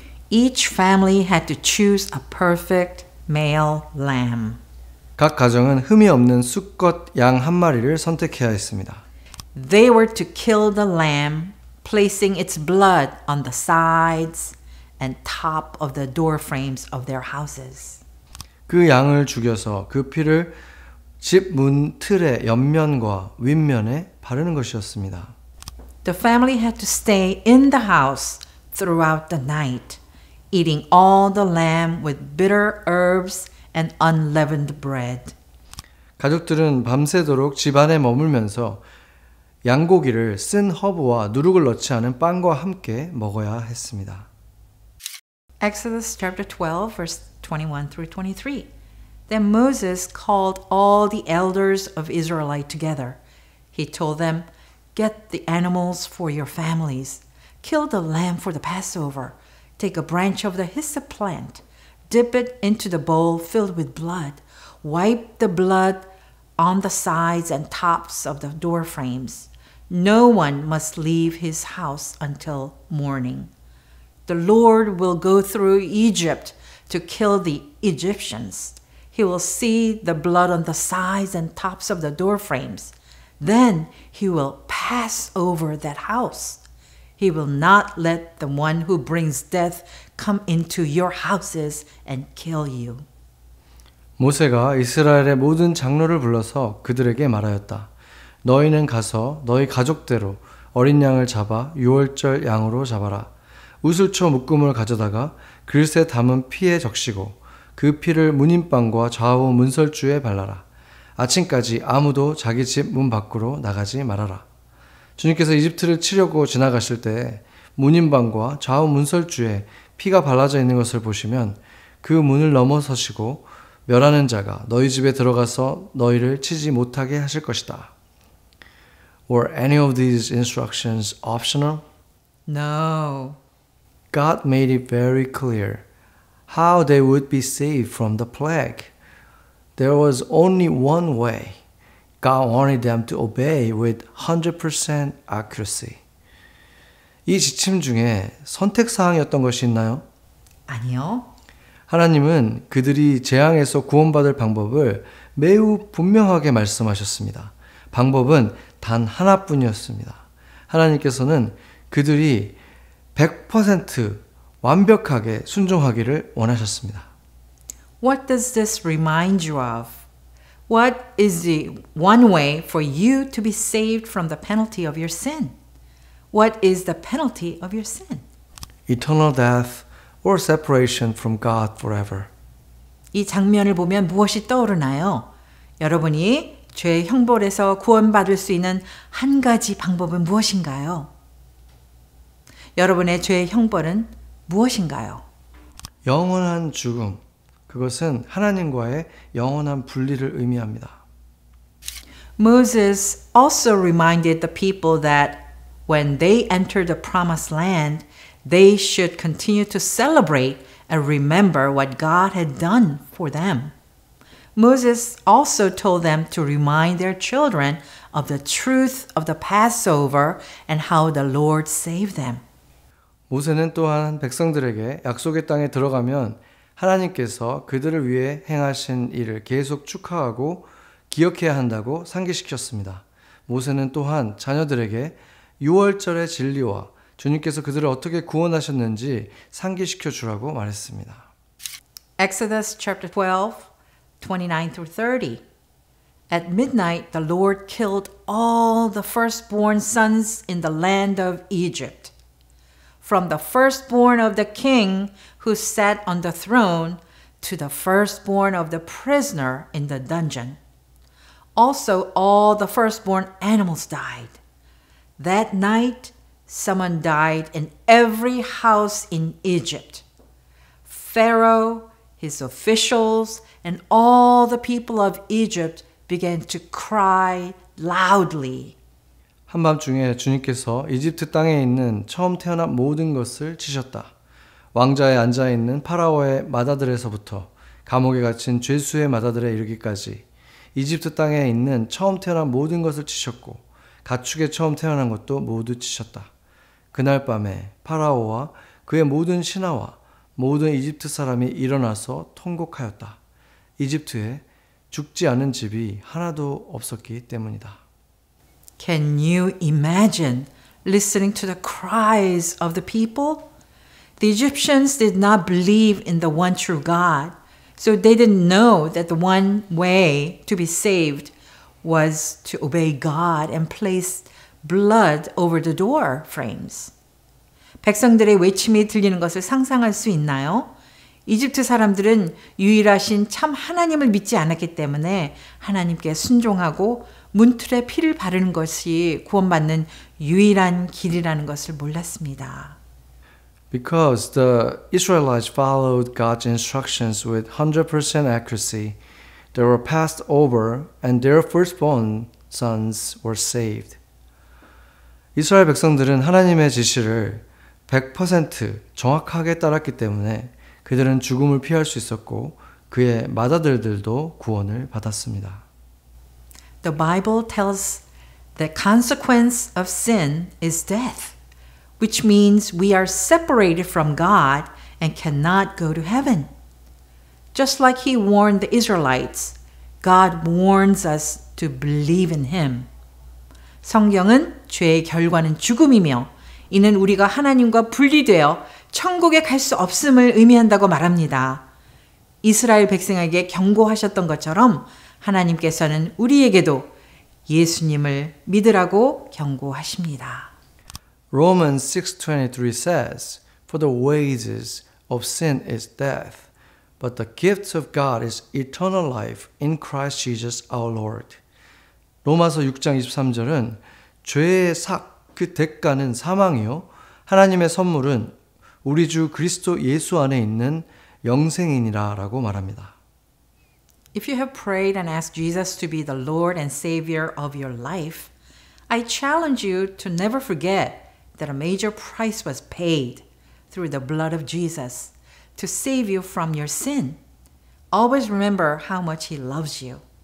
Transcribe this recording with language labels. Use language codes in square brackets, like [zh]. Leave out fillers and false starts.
[en] Each family had to choose a perfect male lamb. [ko] 각 가정은 흠이 없는 수컷 양 한 마리를 선택해야 했습니다. [en] They were to kill the lamb, placing its blood on the sides and top of the door frames of their houses. [ko] 그 양을 죽여서 그 피를 집 문 틀의 옆면과 윗면에 바르는 것이었습니다. [en] The family had to stay in the house throughout the night, eating all the lamb with bitter herbs and unleavened bread. [ko] 가족들은 밤새도록 집 안에 머물면서 양고기를 쓴 허브와 누룩을 넣지 않은 빵과 함께 먹어야 했습니다. [en] Exodus chapter 12, verse 21 through 23. Then Moses called all the elders of Israelite together. He told them, "Get the animals for your families. Kill the lamb for the Passover. Take a branch of the hyssop plant. Dip it into the bowl filled with blood. Wipe the blood on the sides and tops of the door frames. No one must leave his house until morning. The Lord will go through Egypt to kill the Egyptians. He will see the blood on the sides and tops of the door frames. Then he will pass over that house. He will not let the one who brings death come into your houses and kill you." [ko] 모세가 이스라엘의 모든 장로를 불러서 그들에게 말하였다. 너희는 가서 너희 가족대로 어린 양을 잡아 유월절 양으로 잡아라. 우슬초 묶음을 가져다가 글새 담은 피에 적시고 그 피를 문인방과 좌우 문설주에 발라라. 아침까지 아무도 자기 집 문 밖으로 나가지 말아라. 주님께서 이집트를 치려고 지나가실 때 문인방과 좌우 문설주에 피가 발라져 있는 것을 보시면 그 문을 넘어서시고 멸하는 자가 너희 집에 들어가서 너희를 치지 못하게 하실 것이다. [en] Were any of these instructions optional? No. God made it very clear how they would be saved from the plague. There was only one way. God wanted them to obey with 100% accuracy. [ko] 이 지침 중에 선택사항이었던 것이 있나요? 아니요. 하나님은 그들이 재앙에서 구원받을 방법을 매우 분명하게 말씀하셨습니다. 방법은 단 하나뿐이었습니다. 하나님께서는 그들이 100% 완벽하게 순종하기를 원하셨습니다. [en] What does this remind you of? What is the one way for you to be saved from the penalty of your sin? What is the penalty of your sin? Eternal death or separation from God forever. [ko] 이 장면을 보면 무엇이 떠오르나요? 여러분이 죄의 형벌에서 구원받을 수 있는 한 가지 방법은 무엇인가요? 여러분의 죄의 형벌은 무엇인가요? 영원한 죽음. 그것은 하나님과의 영원한 분리를 의미합니다. [en] Moses also reminded the people that when they enter the promised land, they should continue to celebrate and remember what God had done for them. Moses also told them to remind their children of the truth of the Passover and how the Lord saved them. [ko] 모세는 또한 백성들에게 약속의 땅에 들어가면 하나님께서 그들을 위해 행하신 일을 계속 축하하고 기억해야 한다고 상기시켰습니다. 모세는 또한 자녀들에게 유월절의 진리와 주님께서 그들을 어떻게 구원하셨는지 상기시켜 주라고 말했습니다. [en] Exodus chapter 12, 29 through 30. At midnight, the Lord killed all the firstborn sons in the land of Egypt, from the firstborn of the king who sat on the throne to the firstborn of the prisoner in the dungeon. Also, all the firstborn animals died. That night, someone died in every house in Egypt. Pharaoh, his officials, and all the people of Egypt began to cry loudly. [ko] 한밤중에 주님께서 이집트 땅에 있는 처음 태어난 모든 것을 치셨다. 왕자에 앉아있는 파라오의 맏아들에서부터 감옥에 갇힌 죄수의 맏아들에 이르기까지 이집트 땅에 있는 처음 태어난 모든 것을 치셨고 가축에 처음 태어난 것도 모두 치셨다. 그날 밤에 파라오와 그의 모든 신하와 모든 이집트 사람이 일어나서 통곡하였다. 이집트에 죽지 않은 집이 하나도 없었기 때문이다. [en] Can you imagine listening to the cries of the people? The Egyptians did not believe in the one true God, so they didn't know that the one way to be saved was to obey God and place blood over the door frames. [ko] 백성들의 외침이 들리는 것을 상상할 수 있나요? 이집트 사람들은 유일하신 참 하나님을 믿지 않았기 때문에 하나님께 순종하고 문틀에 피를 바르는 것이 구원받는 유일한 길이라는 것을 몰랐습니다. [en] Because the Israelites followed God's instructions with 100% accuracy, they were passed over and their firstborn sons were saved. [ko] 이스라엘 백성들은 하나님의 지시를 100% 정확하게 따랐기 때문에 그들은 죽음을 피할 수 있었고 그의 맏아들들도 구원을 받았습니다. [en] The Bible tells the consequence of sin is death, which means we are separated from God and cannot go to heaven. Just like He warned the Israelites, God warns us to believe in Him. [ko] 성경은 죄의 결과는 죽음이며 이는 우리가 하나님과 분리되어 천국에 갈 수 없음을 의미한다고 말합니다. 이스라엘 백성에게 경고하셨던 것처럼 하나님께서는 우리에게도 예수님을 믿으라고 경고하십니다. [en] Romans 6:23 says, For the wages of sin is death, but the gift of God is eternal life in Christ Jesus our Lord. [ko] 로마서 6장 23절은 죄의 그 대가는 사망이요 하나님의 선물은 우리 주 그리스도 예수 안에 있는 영생이니라 라고 말합니다. [en] If you have prayed and asked Jesus to be the Lord and Savior of your life, I challenge you to never forget that a major price was paid through the blood of Jesus to save you from your sin. Always remember how much He loves you.